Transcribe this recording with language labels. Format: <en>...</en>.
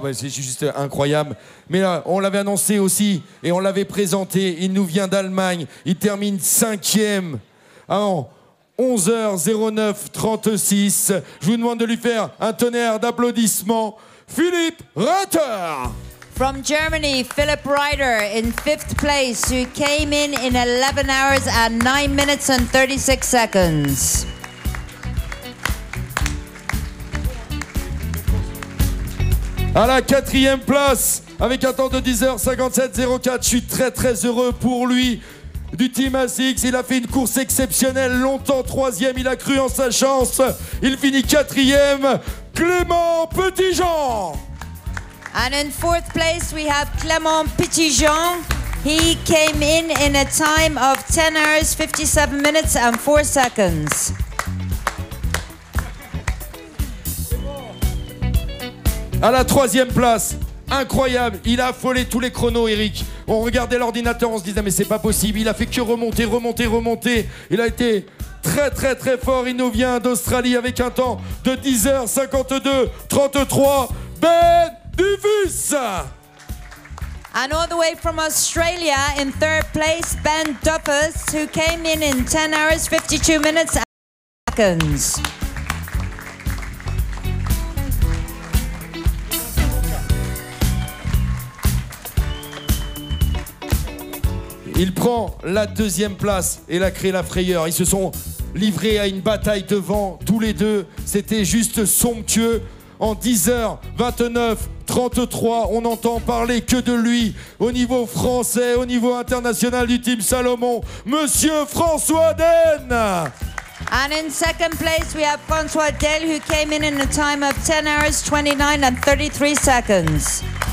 <fr>Ben, c'est juste incroyable. Mais là, on l'avait annoncé aussi et on l'avait présenté. Il nous vient d'Allemagne. Il termine 5e. En 11h09:36. Je vous demande de lui faire un tonnerre d'applaudissements. Philipp Reiter.</fr> <en>From Germany, Philipp Reiter in 5th place, who came in 11 hours and 9 minutes and 36 seconds.</en> <fr>À la 4e place, avec un temps de 10h57:04. Je suis très très heureux pour lui. Du Team ASICS, il a fait une course exceptionnelle, longtemps 3e, il a cru en sa chance. Il finit 4e, Clément Petitjean.</fr> <en>And in 4th place, we have Clément Petitjean. He came in a time of 10 hours, 57 minutes and 4 seconds.</en> <fr>À la 3e place, incroyable, il a affolé tous les chronos, Eric. On regardait l'ordinateur, on se disait mais c'est pas possible. Il a fait que remonter. Il a été très très très fort. Il nous vient d'Australie avec un temps de 10h52:33. Ben Dufus.</fr> <en>And all the way from Australia, in 3rd place, Ben Duffus, who came in 10 hours, 52 minutes and seconds.</en> <fr>Il prend la 2e place et il a créé la frayeur. Ils se sont livrés à une bataille devant tous les deux. C'était juste somptueux. En 10h29:33, on n'entend parler que de lui. Au niveau français, au niveau international du Team Salomon, Monsieur François Den.</fr> <en>And in 2nd place, we have François Del, who came in a time of 10 hours, 29 and 33 seconds.</en>